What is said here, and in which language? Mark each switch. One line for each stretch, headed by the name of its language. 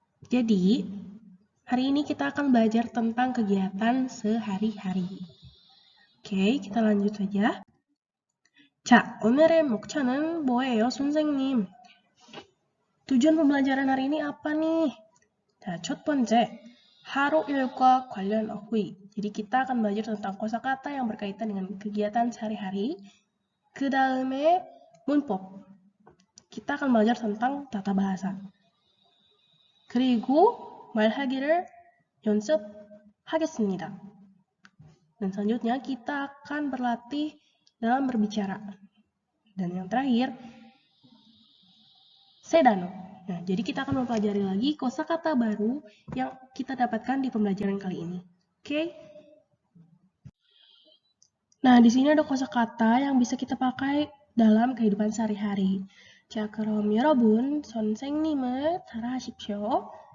Indonesian: Jadi, hari ini kita akan belajar tentang kegiatan sehari-hari. Oke, kita lanjut saja.
Korean: 자, 오늘의 목차는 뭐예요, 선생님?
Indonesian: Tujuan pembelajaran hari ini apa nih?
Korean: Nah, 첫 번째, haru il과 관련 어휘.
Indonesian: Jadi kita akan belajar tentang kosakata yang berkaitan dengan kegiatan sehari-hari.
Korean: 그 다음에 문법.
Indonesian: Kita akan belajar tentang tata bahasa.
Korean: 그리고 말하기를 연습하겠습니다.
Indonesian: Dan selanjutnya kita akan berlatih dalam berbicara. Dan yang terakhir, sedano. Nah, jadi kita akan mempelajari lagi kosakata baru yang kita dapatkan di pembelajaran kali ini. Oke? Nah, di sini ada kosakata yang bisa kita pakai dalam kehidupan sehari-hari.
Korean: 자, 그럼 여러분, 선생님을 따라하십시오.